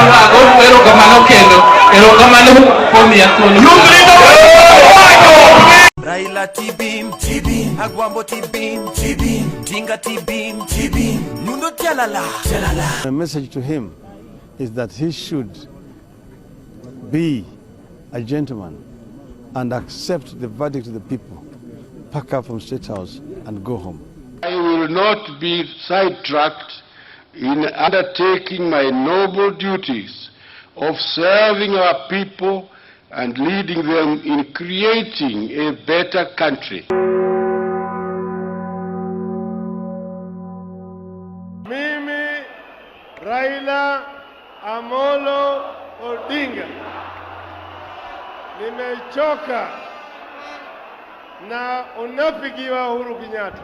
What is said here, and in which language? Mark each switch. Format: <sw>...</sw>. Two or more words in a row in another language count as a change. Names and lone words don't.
<luo>Erokamano kuom miya thuolo. Raila Tibim, Tibim, Agwambo Tibim, Tibim, Odinga Tibim, Tibim, Nundo Tialala, Tialala.</luo> <en>The message to him is that he should be a gentleman and accept the verdict of the people, pack up from State House and go home. I will not be sidetracked in undertaking my noble duties of serving our people and leading them in creating a better country.</en> <sw>Mimi, Raila Amolo Odinga, nimechoka na unafiki wa Uhuru Kenyatta.</sw>